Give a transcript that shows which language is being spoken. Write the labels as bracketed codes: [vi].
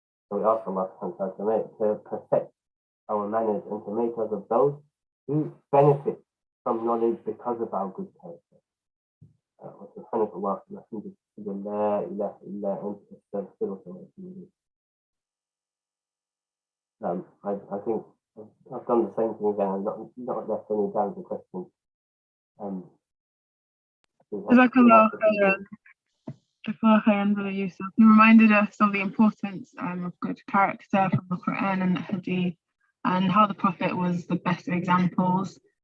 [en] So we ask Allah subhanahu wa ta'ala to perfect our manners and to make us of those who benefit from knowledge because of our good character. [ar] وسبحانك اللهم وبحمدك أشهد أن لا إله إلا أنت أستغفرك وأتوب إليك. [en] I think I've done the same thing again. I've not left any doubts or questions. Jazakallah khairan. Jazakallah khairan, Brother Yusuf. You reminded us of the importance of good character from the Quran and the Hadith, and how the Prophet was the best of examples.